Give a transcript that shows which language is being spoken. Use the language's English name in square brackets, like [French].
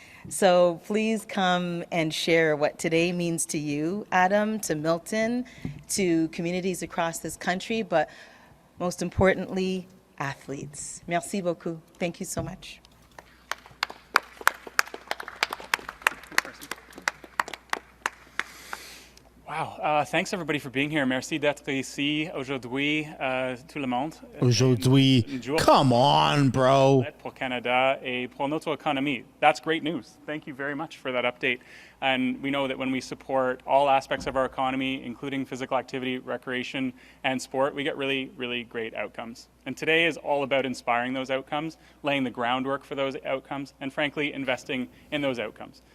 [English] So please come and share what today means to you, Adam, to Milton, to communities across this country, but most importantly, athletes. [French] Merci beaucoup. [English] Thank you so much. Wow. Thanks everybody for being here. [French] Merci d'être ici aujourd'hui, tout le monde. Aujourd'hui. [English] Come on, bro. [French] Pour Canada et pour notre économie. [English] That's great news. Thank you very much for that update. And we know that when we support all aspects of our economy, including physical activity, recreation, and sport, we get really, really great outcomes. And today is all about inspiring those outcomes, laying the groundwork for those outcomes, and frankly, investing in those outcomes.